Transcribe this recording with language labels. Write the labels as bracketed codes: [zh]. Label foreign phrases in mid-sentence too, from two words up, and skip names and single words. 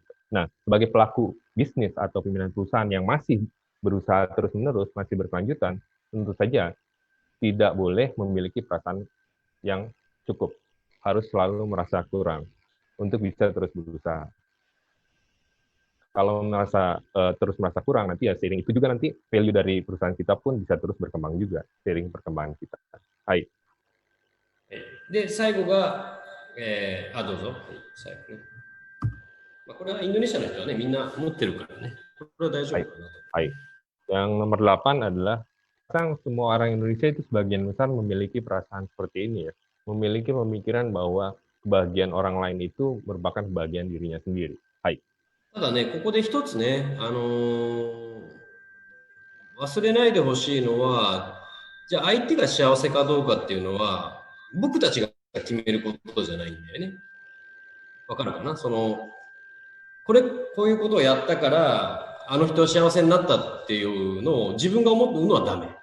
[id] Nah, sebagai pelaku bisnis atau pimpinan perusahaan yang masih berusaha terus-menerus, masih berkelanjutan, tentu saja tidak boleh memiliki perasaan yang cukup. Harus selalu merasa kurang untuk bisa terus berusaha. Kalau terus merasa kurang, nanti ya seiring itu juga nanti value dari perusahaan kita pun bisa terus berkembang juga, seiring perkembangan kita. [ja] Hai. で、最後が、どうぞ。最後ね。これはインドネシアの人はね、みんな持ってるからね。これは大丈夫かなと。 Hai. [id] Yang nomor 8 adalah semua orang Indonesia itu sebagian besar memiliki perasaan seperti ini ya. Memiliki pemikiran bahwa kebahagiaan orang lain itu merupakan kebahagiaan dirinya sendiri. [ja] Hai. ただね、ここで一つね、忘れないでほしいのは、 じゃあ相手が幸せかどうかっていうのは、僕たちが決めることじゃないんだよね。わかるかな？こういうことをやったから、あの人は幸せになったっていうのを自分が思うのはダメ。